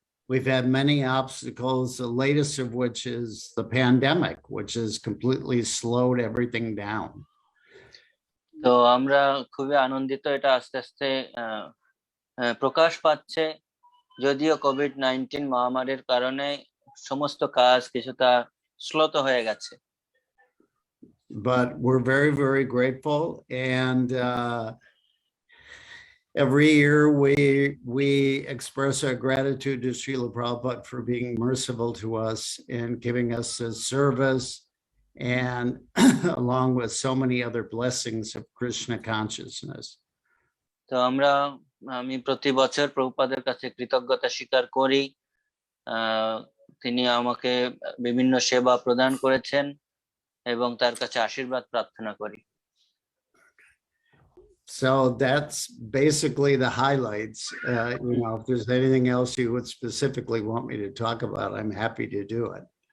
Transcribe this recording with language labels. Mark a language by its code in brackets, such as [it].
[en] We've had many obstacles, the latest of which is the pandemic, which has completely slowed everything down. [bn] তো আমরা খুবই আনন্দিত, এটা আস্তে আস্তে প্রকাশ পাচ্ছে, যদিও কোভিড-19 মহামারীর কারণে সমস্ত কাজ কিছুটা শ্লথ হয়ে গেছে। [en] But we're very, very grateful, and every year we express our gratitude to Srila Prabhupada for being merciful to us and giving us this service, and along with so many other blessings of Krishna consciousness. [bn] তো আমি প্রতি বছর প্রভুপাদের কাছে কৃতজ্ঞতা স্বীকার করি, তিনি আমাকে বিভিন্ন সেবা প্রদান করেছেন এবং তার কাছে আশীর্বাদ প্রার্থনা করি। [en] So that's basically the highlights. If there's anything else you would specifically want me to talk about, I'm happy to do it.